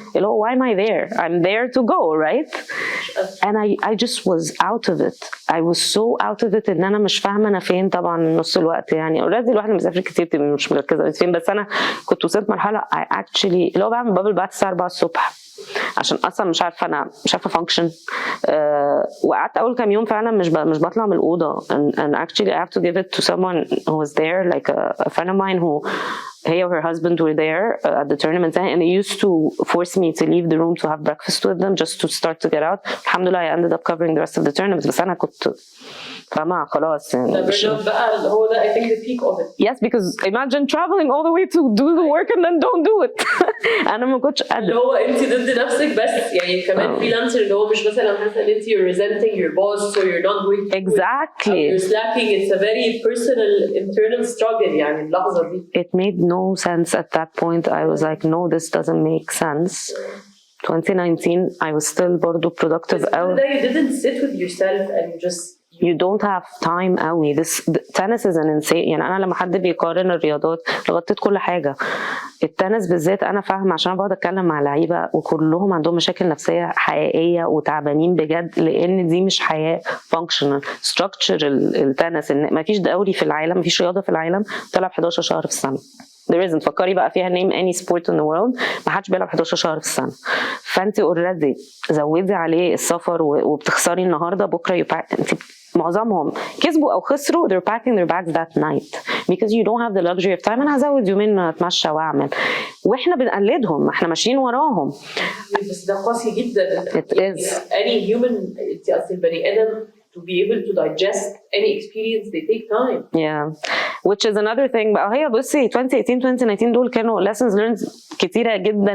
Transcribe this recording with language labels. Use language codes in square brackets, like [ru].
[ar] اللي هو [en] why am I there? I'm there to go, right? And I just was out of it. I was so out of it [ar] إن أنا مش فاهمة أنا فين. طبعا نص الوقت يعني already الواحد مسافر كتير مش مركزة فين, بس أنا كنت وصلت مرحلة [en] I actually [ar] اللي هو بعمل بابل بعد الساعة 4 الصبح عشان اصلا مش عارفه فانكشن. وقعدت اول كام يوم فعلا مش بطلع من الاوضه, [en] and actually I have to give it to someone who was there, like a friend of mine who he or her husband were there at the tournament, and they used to force me to leave the room to have breakfast with them just to start to get out. alhamdulillah I ended up covering the rest of the tournament, [ar] بس انا كنت فما خلاص يعني بقى اللي هو ده [en] I think the peak of it. Yes, because imagine traveling all the way to do the work and then don't do it. [ar] انا ما كنتش قادره. اللي هو انت ضد نفسك, بس يعني كمان فريلانسر اللي هو مش مثلا حاسه ان انت [en] you're resenting your boss so you're not going to exactly you're slacking. It's a very personal internal struggle [ar] يعني اللحظه دي. [en] It made no sense at that point. I was like no, this doesn't make sense. 2019 I was still برضو productive out. You didn't sit with yourself and you don't have time قوي. tennis is an insane يعني. [ar] انا لما حد بيقارن الرياضات غطيت كل حاجه. التنس بالذات انا فاهمه عشان بقعد اتكلم مع لعيبه وكلهم عندهم مشاكل نفسيه حقيقيه وتعبانين بجد, لان دي مش حياه [en] functional structure. [ar] التنس ان ما فيش دوري في العالم, ما فيش رياضه في العالم تلعب 11 شهر في السنه. [en] there isn't. [ar] فكري بقى فيها [en] name any sport in the world, [ar] ما حدش بيلعب 11 شهر في السنه. فانت already زودي عليه السفر وبتخسري النهارده بكره انت معظمهم كسبوا او خسروا [en] they're packing their bags that night because you don't have the luxury of time. [ar] انا هزود يومين اتمشى واعمل, واحنا بنقلدهم, احنا ماشيين وراهم. بس ده قاسي جدا. [en] it is. any human [ar] انت اصل البني ادم [en] to be able to digest any experience they take time. Yeah. which is another thing بقى. [ar] هي بصي 2018 2019 دول كانوا lessons learned كتيرة جدا.